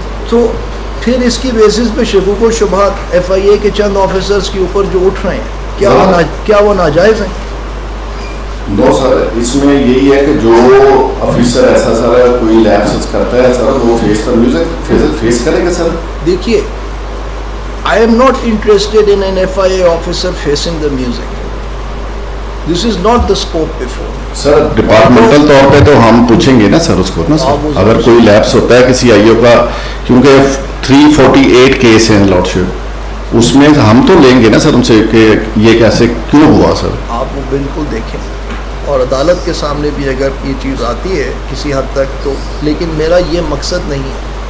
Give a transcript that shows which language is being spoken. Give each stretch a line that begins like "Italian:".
Urdu: تو پھر اس کی بیسس پہ شکوک و شبہات ایف آئی اے کے چند آفیسرز کے اوپر جو اٹھ رہے ہیں, کیا وہ ناجائز ہیں؟ نو سر, اس میں یہی ہے کہ جو آفیسر ایسا سر کوئی لیپسز کرتا ہے سر, وہ فیس کرے گا سر.
English: دیکھیے I am not interested in an FIA officer facing the music. This is not the scope before.
Urdu: Sir departmental طور پہ تو ہم پوچھیں گے نا سر اس کو نا سر, اگر کوئی لیپس ہوتا ہے کسی آئیو کا, کیونکہ 348 کیس ہیں لارڈشپ, اس میں ہم تو لیں گے نا سر ان سے کہ یہ کیسے کیوں ہوا سر. آپ وہ بالکل دیکھیں, اور عدالت کے سامنے بھی اگر یہ چیز آتی ہے کسی حد تک تو, لیکن میرا یہ مقصد نہیں ہے